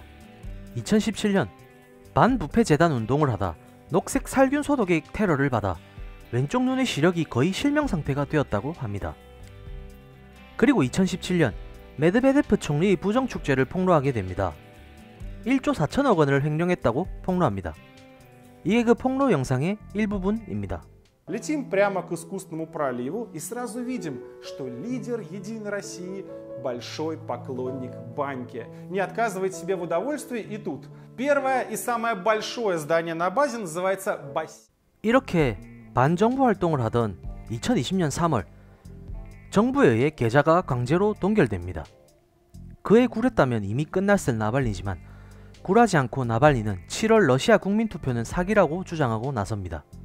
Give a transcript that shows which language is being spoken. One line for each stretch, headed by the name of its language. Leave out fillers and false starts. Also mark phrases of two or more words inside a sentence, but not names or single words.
Korean: 2017년 반부패재단 운동을 하다 녹색 살균 소독의 테러를 받아 왼쪽 눈의 시력이 거의 실명상태가 되었다고 합니다. 그리고 2017년 메드베데프 총리의 부정축제를 폭로하게 됩니다. 1조 4천억 원을 횡령했다고 폭로합니다. 이게 그 폭로 영상의 일부분입니다.
Russian: Летим прямо к искусственному проливу и сразу видим, что лидер Единой России большой поклонник баньки. Не отказывает себе в удовольствии и тут. Первое и самое большое здание на базе называется бассейн.
Korean: 이렇게 반정부 활동을 하던 2020년 3월 정부에 의해 계좌가 강제로 동결됩니다. 그에 굴했다면 이미 끝났을 나발니지만 굴하지 않고 나발니는 7월 러시아 국민투표는 사기라고 주장하고 나섭니다.